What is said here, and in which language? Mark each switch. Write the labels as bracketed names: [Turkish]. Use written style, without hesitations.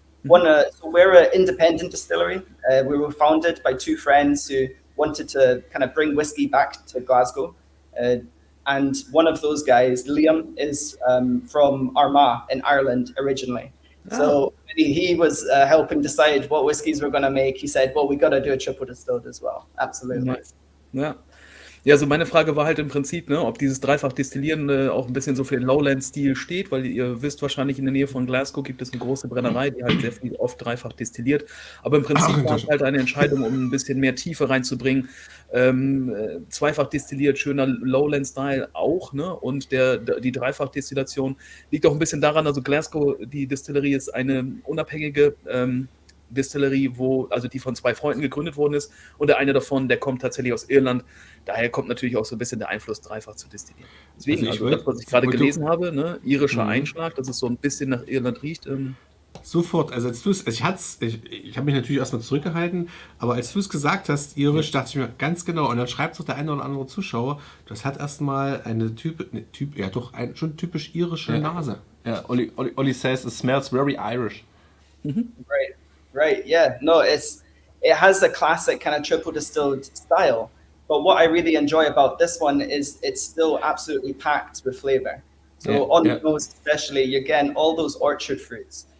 [English] So we're an independent distillery. We were founded by two friends who wanted to kind of bring whiskey back to Glasgow. And one of those guys, Liam, is from Armagh in Ireland originally. So he was helping decide what whiskies we're going to make. He said, well, we got to do a triple distilled as well. Absolutely. [German] Nice. Ja. Ja, also meine Frage war halt im Prinzip, ne, ob dieses Dreifach-Destillieren auch ein bisschen so für den Lowland-Stil steht, weil ihr wisst wahrscheinlich, in der Nähe von Glasgow gibt es eine große Brennerei, die halt sehr viel oft dreifach destilliert. Aber im Prinzip war es halt eine Entscheidung, um ein bisschen mehr Tiefe reinzubringen. Zweifach destilliert, schöner Lowland-Style auch, ne? Und die Dreifach-Destillation liegt auch ein bisschen daran, also Glasgow, die Distillerie ist eine unabhängige Distillerie, also die von zwei Freunden gegründet worden ist, und der eine davon, der kommt tatsächlich aus Irland. Daher kommt natürlich auch so ein bisschen der Einfluss, dreifach zu destillieren. Deswegen, also das, was ich gerade gelesen habe, ne, irischer Einschlag, dass es so ein bisschen nach Irland riecht. Sofort, also als du es, ich habe mich natürlich erstmal zurückgehalten, aber als du es gesagt hast, irisch, dachte ich mir ganz genau, und dann schreibt es auch der eine oder andere Zuschauer, das hat erstmal schon typisch irische Nase. [English] Ja, Olli says it smells very Irish. Right, yeah. No, it has a classic kind of triple distilled style. But what I really enjoy about this one is it's still absolutely packed with flavor. So on the nose especially, you're getting all those orchard fruits.